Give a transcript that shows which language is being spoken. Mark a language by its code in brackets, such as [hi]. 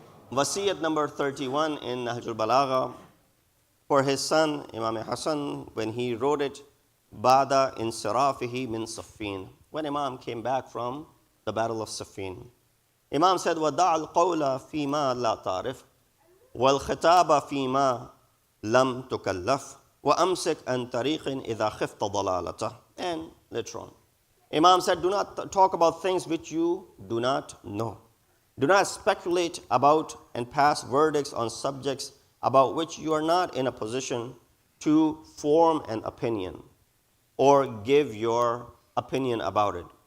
[en] Wasiyat number 31 in Nahjul Balagha for his son, Imam Hassan, when he wrote it, [ar] Ba'da insirafihi min Saffin, [en] when Imam came back from the Battle of Saffin. Imam said, [ar] وَدَعَ الْقَوْلَ فِي مَا لَا تَعْرِفْ وَالْخِطَابَ فِي مَا لَمْ تُكَلَّفْ وَأَمْسِكْ أَنْ طَرِيقٍ إِذَا خِفْتَ ضَلَالَتَهُ. [en] And later on, Imam said, do not talk about things which you do not know. Do not speculate about and pass verdicts on subjects about which you are not in a position to form an opinion or give your opinion about it.